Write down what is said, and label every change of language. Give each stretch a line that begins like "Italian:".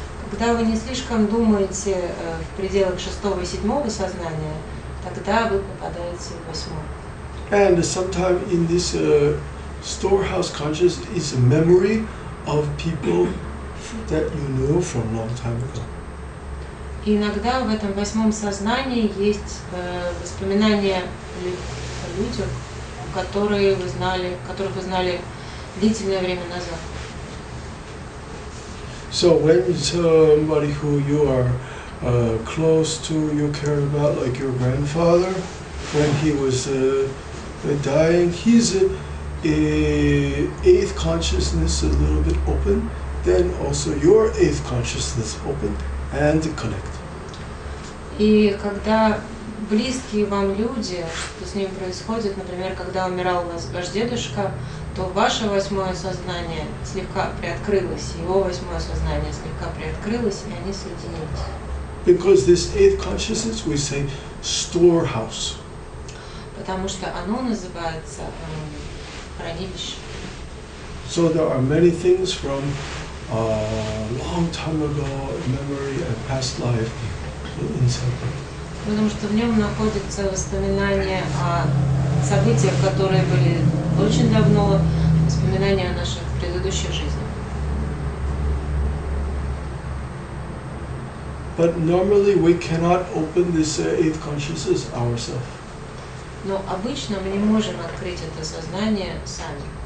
Russian: Когда вы не слишком думаете в пределах 6-го и 7-го сознания, тогда вы попадаете в 8-й.
English: And sometimes in this storehouse consciousness is a memory of people that you knew from a long time ago.
Russian: И иногда в этом 8-м сознании есть воспоминания о людях, которых вы знали длительное время назад.
English: So when somebody who you are close to, you care about, like your grandfather, when he was dying, his 8th consciousness a little bit open, then also your 8th consciousness open and connect.
Russian: И когда близкие вам люди, что с ним происходит, например, когда умирал ваш дедушка, то ваше восьмое сознание слегка приоткрылось, его восьмое сознание слегка приоткрылось, и они соединились.
English: Because this eighth consciousness, we say, storehouse.
Russian: Потому что оно называется хранилище.
English: So there are many things from a long time ago, memory and past life inside there.
Russian: Потому что в нем находятся воспоминания о событиях, которые были очень давно, воспоминания о наших предыдущих жизнях.
English: But normally we cannot open this eighth consciousness ourselves.
Russian: Но обычно мы не можем открыть это сознание сами.